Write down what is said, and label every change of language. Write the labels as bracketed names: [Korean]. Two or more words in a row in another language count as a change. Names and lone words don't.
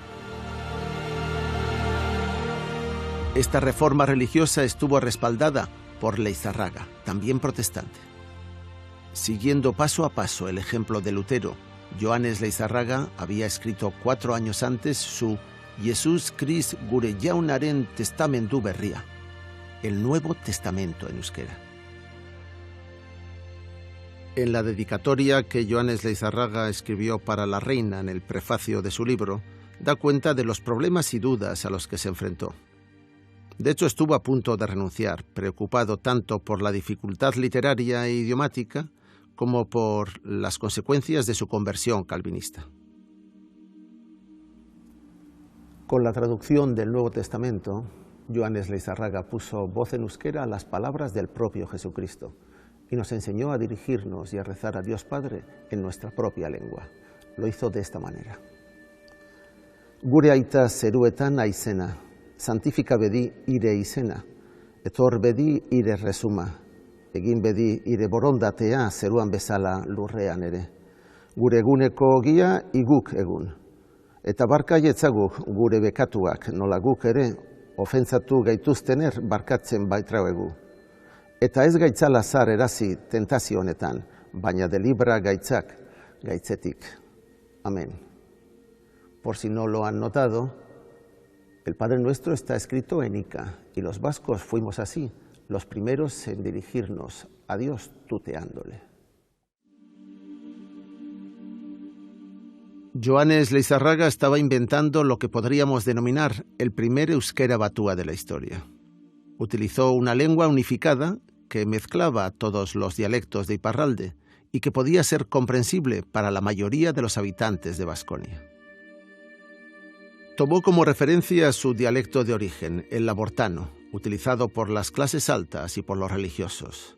[Spanish] Esta reforma religiosa estuvo respaldada por Leizarraga, también protestante. Siguiendo paso a paso el ejemplo de Lutero, Joanes Leizarraga había escrito 4 años antes su [Basque] Jesus Christ gure jaunaren testamentu berria, [Spanish] el Nuevo Testamento en euskera. En la dedicatoria que Joanes Leizarraga escribió para la reina en el prefacio de su libro, da cuenta de los problemas y dudas a los que se enfrentó. De hecho, estuvo a punto de renunciar, preocupado tanto por la dificultad literaria e idiomática como por las consecuencias de su conversión calvinista. Con la traducción del Nuevo Testamento, Joanes Leizarraga puso voz en euskera a las palabras del propio Jesucristo y nos enseñó a dirigirnos y a rezar a Dios Padre en nuestra propia lengua. Lo hizo de esta manera. [Basque] Gure aita zeruetan aizena, santifika bedi ire izena, etor bedi ire resuma, egin bedi ire borondatea zeruan bezala lurrean ere. Gure eguneko ogia iguk egun. Eta barka jetzaguk gure bekatuak nola guk ere ofentzatu gaituztener barkatzen baitrauegu. Eta ez gaitzala zar erazi tentazio honetan, baina delibra gaitzak gaitzetik. Amén. [Spanish] Por si no lo han notado, el Padre Nuestro está escrito en Ica, y los vascos fuimos así, los primeros en dirigirnos a Dios tuteándole. Joanes Leizarraga estaba inventando lo que podríamos denominar el primer [Basque] euskera batúa [Spanish] de la historia. Utilizó una lengua unificada que mezclaba todos los dialectos de Iparralde y que podía ser comprensible para la mayoría de los habitantes de Baskonia. Tomó como referencia su dialecto de origen, el labortano, utilizado por las clases altas y por los religiosos.